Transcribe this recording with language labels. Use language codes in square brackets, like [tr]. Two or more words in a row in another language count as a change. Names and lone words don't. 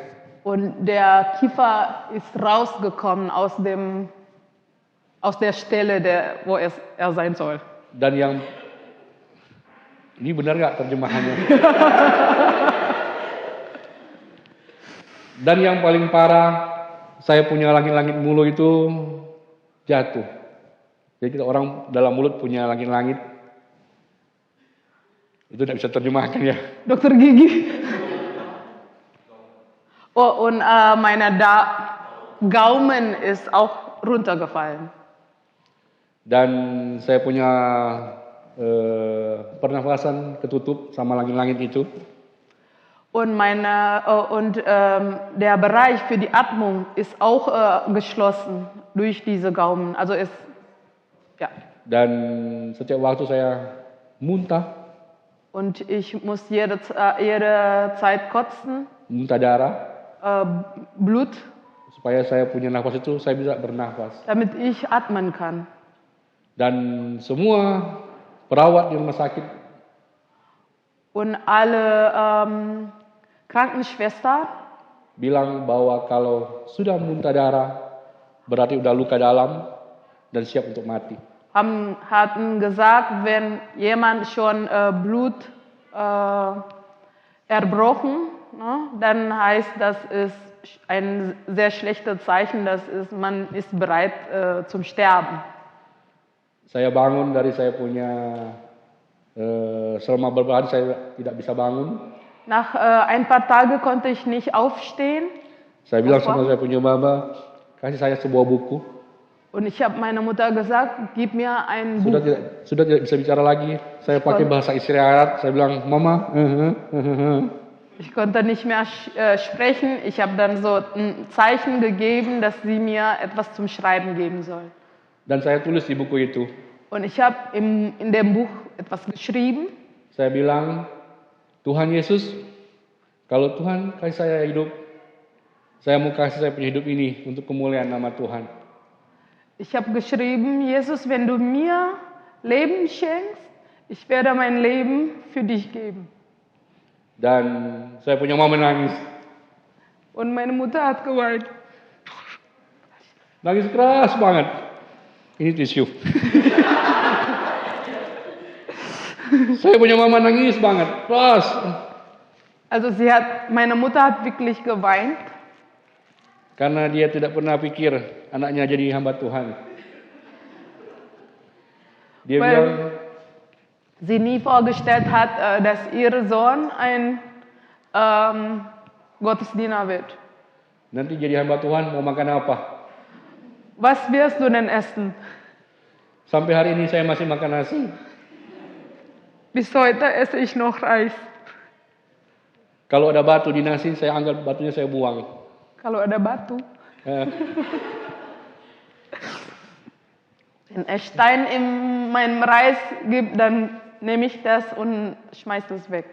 [de] Und der Kiefer ist rausgekommen aus der Stelle, wo er sein soll. [id] Dan yang ini benar nggak terjemahannya? Dan yang paling parah, saya punya langit-langit mulut itu jatuh. Jadi kita orang dalam mulut punya langit-langit. Itu tidak bisa terjemahkan ya. Dokter Gigi. [de] Oh, und meine Gaumen ist auch runtergefallen. [id] Dan saya punya pernafasan ketutup sama langit-langit itu. [de] Und der Bereich für die Atmung ist auch geschlossen durch diese Gaumen. Also ja. [id] Dan setiap waktu saya muntah, [de] Und ich muss jede Zeit kotzen, [id] muntah darah, [de] Blut, [id] supaya saya punya nafas itu saya bisa bernafas. [de] damit ich atmen kann. [id] Dan semua perawat di rumah sakit [de] Und alle Krankenschwester [id] bilang bahwa kalau sudah muntah darah berarti udah luka dalam dan siap untuk mati. [de] hatten gesagt, wenn jemand schon Blut erbrochen, ne, dann heißt das ist ein sehr schlechtes Zeichen, man ist bereit zum Sterben. [id] Saya bangun dari saya punya selama beberapa hari saya tidak bisa bangun. [de] Nach ein paar Tagen konnte ich nicht aufstehen. [id] Saya bilang sama saya punya mama, kasih saya sebuah buku. [de] Und ich habe meiner Mutter gesagt, gib mir ein [id] Sudah [de] Buch. [id] tidak bisa bicara lagi. Saya pakai bahasa isyarat. Saya bilang, mama. [de] Ich konnte nicht mehr sprechen. Ich habe dann so ein Zeichen gegeben, dass sie mir etwas zum Schreiben geben soll. [id] Dan saya tulis di buku itu. [de] Und ich habe in dem Buch etwas geschrieben. [id] Saya bilang, Tuhan Yesus, kalau Tuhan kasih saya hidup, saya mau kasih saya punya hidup ini untuk kemuliaan nama Tuhan. [de] Ich habe geschrieben, Jesus, wenn du mir Leben schenkst, ich werde mein Leben für dich geben. [id] Dan saya punya mama nangis. [de] Und meine Mutter hat geweint. [id] Nangis keras banget. Ini tisu. Saya punya mama nangis banget, keras. [de] Also meine Mutter hat wirklich geweint, [id] Karena dia tidak pernah pikir anaknya jadi hamba Tuhan. Dia [de] weil [id] bilang, [de] sie nie vorgestellt hat, dass ihr Sohn ein Gottesdiener wird. [id] nanti jadi hamba Tuhan mau makan apa? [de] Was wirst du denn essen? [id] Sampai hari ini saya masih makan nasi. [de] Bis heute esse ich noch Reis. [id] Kalau ada batu di nasi, saya anggap batunya saya buang. Kalau ada batu. [de] Wenn es Stein in meinem Reis gibt, dann nehme ich das und schmeiße es weg.